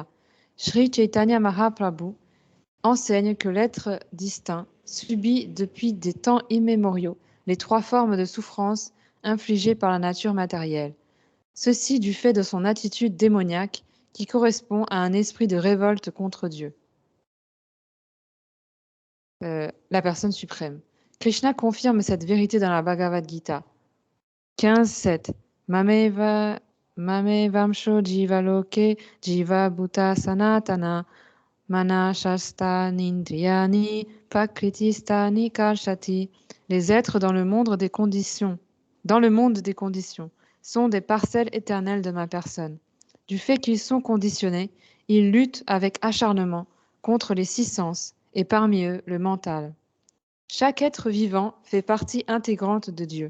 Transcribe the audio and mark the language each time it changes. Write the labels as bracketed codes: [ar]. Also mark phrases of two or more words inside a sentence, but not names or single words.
[fr] Sri Chaitanya Mahaprabhu enseigne que l'être distinct subit depuis des temps immémoriaux les trois formes de souffrance infligées par la nature matérielle. Ceci du fait de son attitude démoniaque qui correspond à un esprit de révolte contre Dieu, la personne suprême. Krishna confirme cette vérité dans la Bhagavad Gita. 15.7. [sa] Mamevamsho jiva loke jiva bhuta sanatana mana shasta nindriyani prakriti karshati. [fr] Les êtres dans le monde des conditions, sont des parcelles éternelles de ma personne. Du fait qu'ils sont conditionnés, ils luttent avec acharnement contre les 6 sens, et parmi eux le mental. Chaque être vivant fait partie intégrante de Dieu.